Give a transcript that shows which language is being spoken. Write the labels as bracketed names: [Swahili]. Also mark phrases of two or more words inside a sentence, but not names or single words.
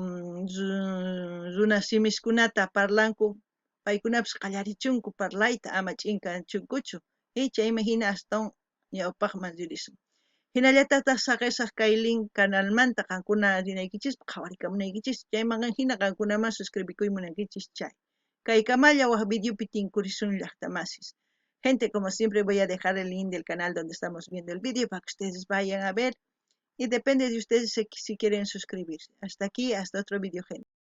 [Quechua] runa simiskunata parlanku paykunapis qallarichunku parlayta ama ch'inkanchunkuchu chaymi hina astawan ñawpaqman ririsun hinallatataq saqisaq kay link canalmanta qankuna rinaykichispa qhawarikamunaykichis chayman hina qankunaman suscribikuymunaykichis chay kay kamalla waq videopi tinkurisun llaqtamasis [Spanish] gente como siempre voy a dejar el link del canal donde estamos viendo el video para que ustedes vayan a ver y depende de ustedes si quieren suscribirse. Hasta aquí, hasta otro video, gente.